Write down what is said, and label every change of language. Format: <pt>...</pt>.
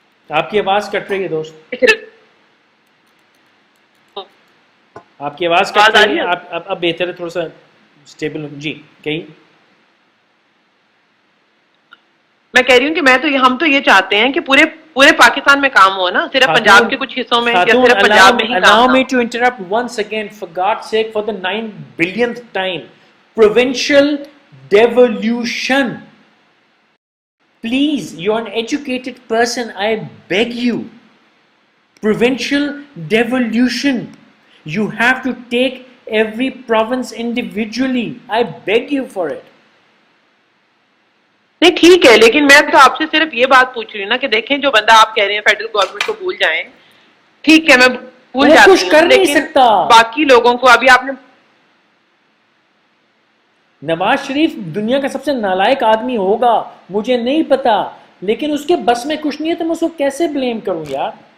<ur>آپ کی آواز کٹ رہی ہے دوست, آپ کی آواز کٹ رہی ہے. اب بہتر ہے, تھوڑا سا اسٹیبل. جی کہیے. میں کہہ رہی ہوں کہ ہم تو یہ چاہتے ہیں کہ پورے پاکستان میں کام ہو نا, صرف پنجاب کے کچھ حصوں میں یا صرف پنجاب میں ہی کام.</ur> <en>Allow me to interrupt once again, for God's sake, for the 9 billionth time. Provincial devolution. Please, you're an educated person, I beg you. Provincial devolution. You have to take every province individually. I beg you for it.</en> <ur>نہیں ٹھیک ہے, لیکن میں تو آپ سے صرف یہ بات پوچھ رہی ہوں نا کہ دیکھیں, جو بندہ آپ کہہ رہے ہیں فیڈرل گورنمنٹ کو بھول جائیں, ٹھیک ہے میں بھول جاتی ہوں, کر نہیں سکتا. باقی لوگوں کو ابھی آپ نے نواز شریف دنیا کا سب سے نالائق آدمی ہوگا, مجھے نہیں پتا, لیکن اس کے بس میں کچھ نہیں ہے تو میں اس کو کیسے بلیم کروں یار.</ur>